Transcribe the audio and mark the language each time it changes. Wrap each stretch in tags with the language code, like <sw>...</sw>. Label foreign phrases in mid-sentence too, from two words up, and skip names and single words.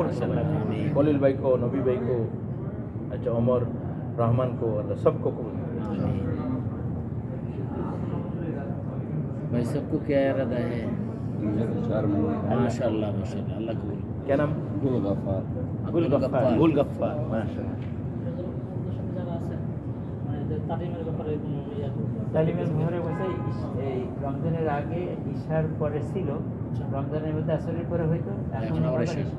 <ur>خلیل بھائی کو, نبی بھائی کو, اچھا عمر رحمان کو, اللہ سب کو قبول. بھائی سب کو کیا ارادہ ہے؟ 4 مہینے. ماشاء اللہ اللہ قبول. کیا نام؟ گل غفار. گل غفار. ماشاء اللہ.</ur> <bn>তালিমের ঘরে বসে রমজানের আগে ইশার পরে ছিল, রমজানের মধ্যে আসরের পরে হয়তো এখন আবার ইশার</bn>